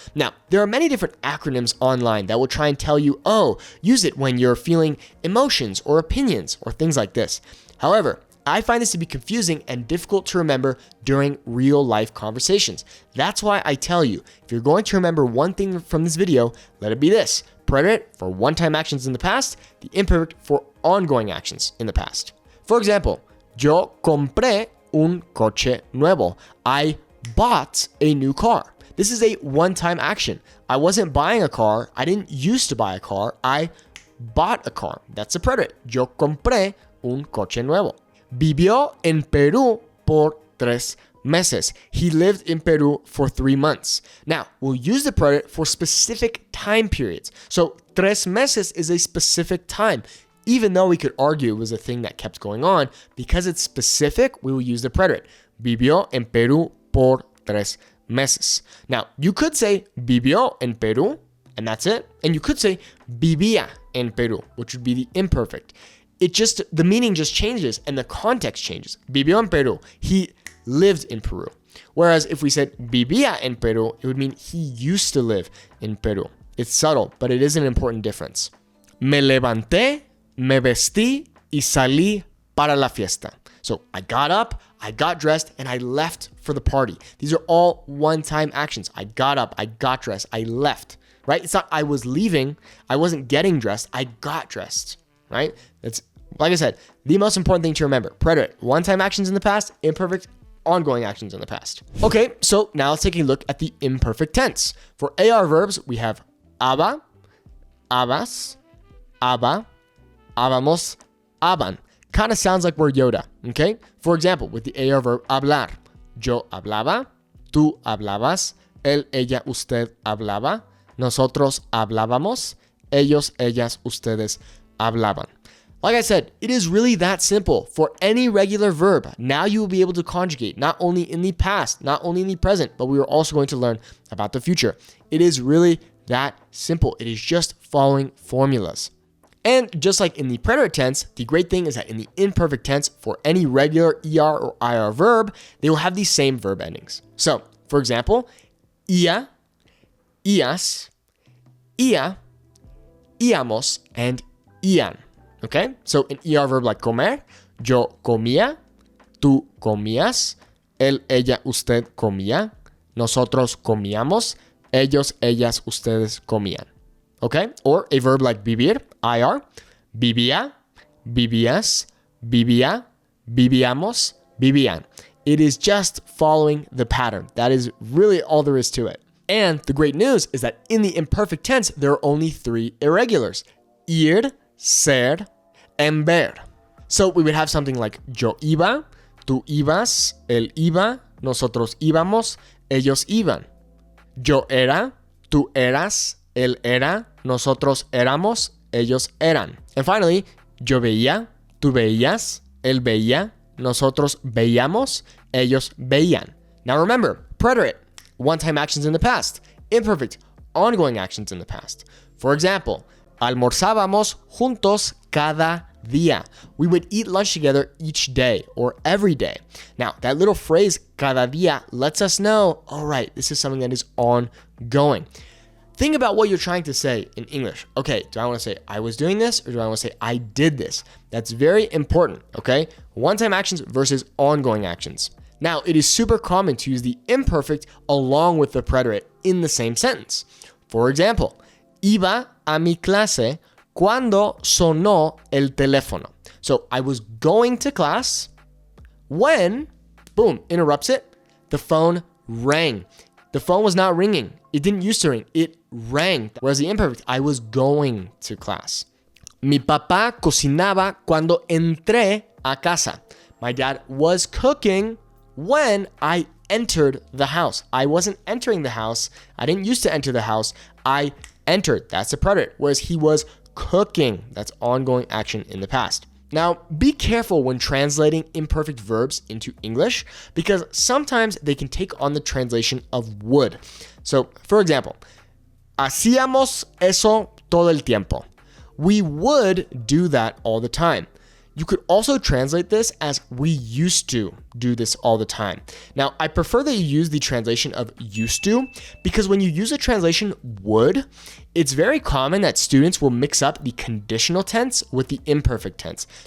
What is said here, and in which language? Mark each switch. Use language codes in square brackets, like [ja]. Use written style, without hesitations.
[en] Now, there are many different acronyms online that will try and tell you, oh, use it when you're feeling emotions or opinions or things like this. However, I find this to be confusing and difficult to remember during real life conversations. That's why I tell you, if you're going to remember one thing from this video, let it be this. Preterite for one-time actions in the past, the imperfect for ongoing actions in the past. [es] For example, yo compré un coche nuevo. [en] I bought a new car. This is a one-time action. I wasn't buying a car. I didn't used to buy a car. I bought a car. That's a preterite. [es] Yo compré un coche nuevo. Vivió en Perú por 3 meses. [en] He lived in Peru for 3 months. Now, we'll use the preterite for specific time periods. So, [es] 3 meses [en] is a specific time. Even though we could argue it was a thing that kept going on, because it's specific, we will use the preterite. [es] Vivió en Perú por 3 meses. [en] Now, you could say [es] vivió en Perú, [en] and that's it. And you could say [es] vivía en Perú, [en] which would be the imperfect. The meaning just changes and the context changes. [es] Vivió en Perú. [en] He lived in Peru. Whereas if we said [es] vivía en Perú, [en] it would mean he used to live in Peru. It's subtle, but it is an important difference. [es] Me levanté, me vestí y salí para la fiesta. [en] So I got up, I got dressed, and I left for the party. These are all one-time actions. I got up, I got dressed, I left, right? It's not I was leaving, I wasn't getting dressed, I got dressed, right? That's, like I said, the most important thing to remember. Preterite, one-time actions in the past, imperfect, ongoing actions in the past. Okay, so now let's take a look at the imperfect tense. For AR verbs, we have haba, habas, haba, habamos, haban. Kind of sounds like we're Yoda, okay? For example, with the AR verb [es] hablar, yo hablaba, tú hablabas, él, ella, usted hablaba, nosotros hablábamos, ellos, ellas, ustedes hablaban. [en] Like I said, it is really that simple. For any regular verb, now you will be able to conjugate not only in the past, not only in the present, but we are also going to learn about the future. It is really that simple. It is just following formulas. And just like in the preterite tense, the great thing is that in the imperfect tense, for any regular ER or IR verb, they will have the same verb endings. So, for example, ia, ias, ia, íamos, and ian. Okay? So, an ER verb like [es] comer, yo comía, tú comías, él, ella, usted comía, nosotros comíamos, ellos, ellas, ustedes comían. Okay? [en] Or a verb like [es] vivir, IR, vivía, vivías, vivía, vivíamos, vivían. [en] It is just following the pattern. That is really all there is to it. And the great news is that in the imperfect tense, there are only 3 irregulars. [es] Ir, ser, and ver. [en] So we would have something like [es] yo iba, tú ibas, él iba, nosotros íbamos, ellos iban. Yo era, tú eras, él era, nosotros éramos, ellos eran. [en] And finally, [es] yo veía, tú veías, él veía, nosotros veíamos, ellos veían. [en] Now remember, preterite, one-time actions in the past. Imperfect, ongoing actions in the past. For example, [es] almorzábamos juntos cada día. [en] We would eat lunch together each day or every day. Now, that little phrase, [es] cada día, [en] lets us know, all right, this is something that is ongoing. Think about what you're trying to say in English. Okay, do I want to say I was doing this or do I want to say I did this? That's very important, okay? One-time actions versus ongoing actions. Now, it is super common to use the imperfect along with the preterite in the same sentence. For example, [es] iba a mi clase cuando sonó el teléfono. [en] So I was going to class when, boom, interrupts it, the phone rang. The phone was not ringing. It didn't used to ring. It rang. Whereas the imperfect, I was going to class. [es] Mi papá cocinaba cuando entré a casa. [en] My dad was cooking when I entered the house. I wasn't entering the house. I didn't used to enter the house. I entered. That's the preterite. Whereas he was cooking. That's ongoing action in the past. Now, be careful when translating imperfect verbs into English because sometimes they can take on the translation of would. So, for example, [es] hacíamos eso todo el tiempo. [en] We would do that all the time. You could also translate this as we used to do this all the time. Now, I prefer that you use the translation of used to because when you use a translation would, it's very common that students will mix up the conditional tense with the imperfect tense.